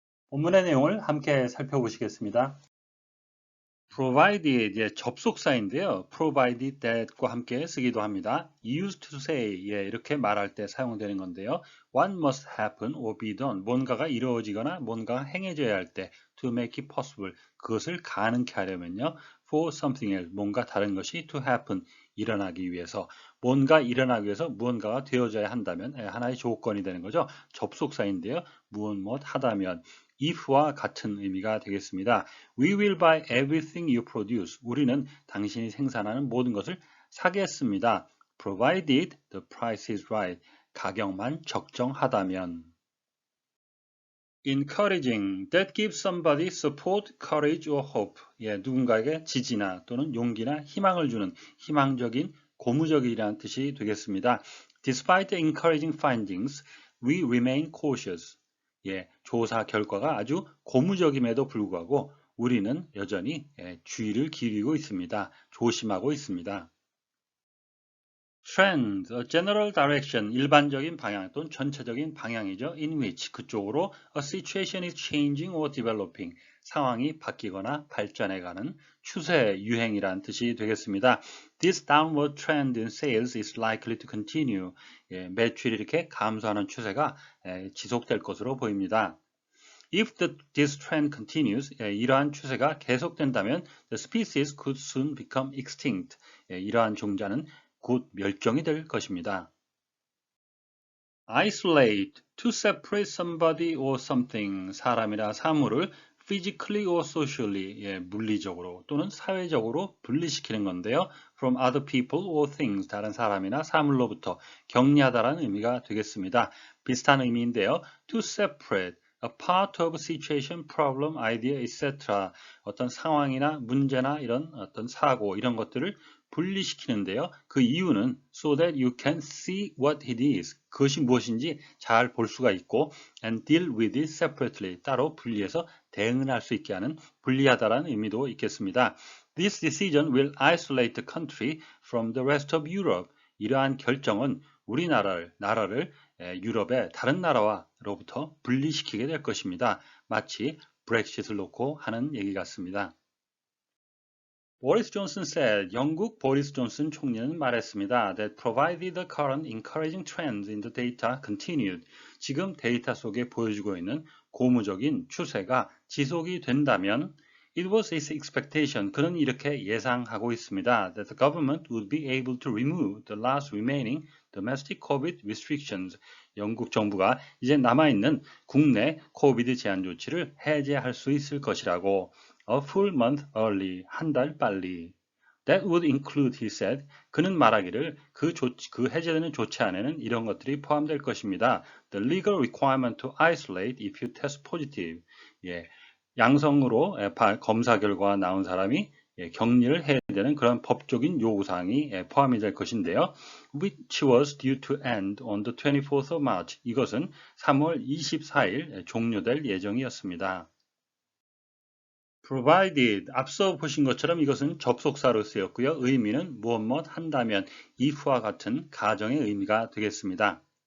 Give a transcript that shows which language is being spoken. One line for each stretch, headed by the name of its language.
Korean: 본문의 내용을 함께 살펴보시겠습니다. provide의 이제 접속사인데요. provided that과 함께 쓰기도 합니다.
English: used to say
Korean: 이렇게 말할 때 사용되는 건데요.
English: What must happen or be done
Korean: 뭔가가 이루어지거나 뭔가가 행해져야 할 때
English: to make it possible
Korean: 그것을 가능케 하려면요.
English: for something else
Korean: 뭔가 다른 것이
English: to happen
Korean: 일어나기 위해서 뭔가 일어나기 위해서 무언가가 되어져야 한다면 하나의 조건이 되는 거죠. 접속사인데요. 무엇 하다면 if와 같은 의미가 되겠습니다.
English: We will buy everything you produce.
Korean: 우리는 당신이 생산하는 모든 것을 사겠습니다.
English: Provided the price is right.
Korean: 가격만 적정하다면. Encouraging.
English: That gives somebody support, courage or hope.
Korean: 누군가에게 지지나 또는 용기나 희망을 주는 희망적인, 고무적이라는 뜻이 되겠습니다.
English: Despite the encouraging findings, we remain cautious.
Korean: 조사 결과가 아주 고무적임에도 불구하고 우리는 여전히 주의를 기울이고 있습니다. 조심하고 있습니다.
English: Trend, a general direction,
Korean: 일반적인 방향 또는 전체적인 방향이죠.
English: In which,
Korean: 그쪽으로
English: a situation is changing or developing,
Korean: 상황이 바뀌거나 발전해가는 추세, 유행이라는 뜻이 되겠습니다.
English: This downward trend in sales is likely to continue.
Korean: 매출이 이렇게 감소하는 추세가 지속될 것으로 보입니다.
English: If this trend continues,
Korean: 이러한 추세가 계속된다면
English: the species could soon become extinct.
Korean: 이러한 종자는 곧 멸종이 될 것입니다.
English: Isolate, to separate somebody or something,
Korean: 사람이나 사물을
English: physically or socially,
Korean: 물리적으로 또는 사회적으로 분리시키는 건데요.
English: from other people or things,
Korean: 다른 사람이나 사물로부터 격리하다라는 의미가 되겠습니다. 비슷한 의미인데요.
English: to separate a part of a situation, problem, idea, etc.
Korean: 어떤 상황이나 문제나 이런 어떤 사고 이런 것들을 분리시키는데요. 그 이유는
English: so that you can see what it is.
Korean: 그것이 무엇인지 잘 볼 수가 있고
English: and deal with it separately.
Korean: 따로 분리해서 대응을 할 수 있게 하는 분리하다라는 의미도 있겠습니다.
English: This decision will isolate the country from the rest of Europe.
Korean: 이러한 결정은 나라를 유럽의 다른 나라와로부터 분리시키게 될 것입니다. 마치 브렉시트를 놓고 하는 얘기 같습니다. 보리스 존슨 said, 영국 보리스 존슨 총리는 말했습니다.
English: That provided the current encouraging trends in the data continued.
Korean: 지금 데이터 속에 보여주고 있는 고무적인 추세가 지속이 된다면
English: It was his expectation.
Korean: 그는 이렇게 예상하고 있습니다.
English: That the government would be able to remove the last remaining domestic COVID restrictions.
Korean: 영국 정부가 이제 남아있는 국내 코비드 제한 조치를 해제할 수 있을 것이라고.
English: A full month early.
Korean: 한 달 빨리.
English: That would include, he said.
Korean: 그는 말하기를 그 해제되는 조치 안에는 이런 것들이 포함될 것입니다.
English: The legal requirement to isolate if you test positive.
Korean: 양성으로 검사 결과가 나온 사람이 격리를 해야 되는 그런 법적인 요구사항이 포함이 될 것인데요.
English: Which was due to end on the 24th of March.
Korean: 이것은 3월 24일 종료될 예정이었습니다. provided, 앞서 보신 것처럼 이것은 접속사로 쓰였고요. 의미는 무엇 한다면 if와 같은 가정의 의미가 되겠습니다.